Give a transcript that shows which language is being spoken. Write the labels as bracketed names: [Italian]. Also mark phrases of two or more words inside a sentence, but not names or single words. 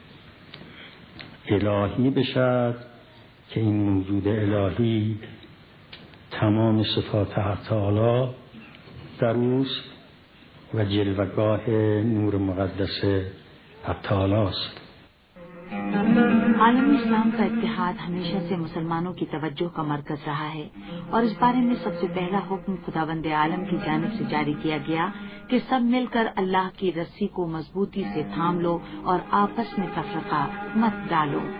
[Persian] الهی بشد که این موجود الهی تمام صفات حق تعالی در اوست و جلوه‌گاه نور مقدس حق تعالی است. [Urdu] عالم اسلام کا اتحاد ہمیشہ سے مسلمانوں کی توجہ کا مرکز رہا ہے اور اس بارے میں سب سے پہلا حکم خداوند عالم کی جانب سے جاری کیا گیا کہ سب مل کر اللہ کی رسی کو مضبوطی سے تھام لو اور آپس میں تفرقہ مت ڈالو۔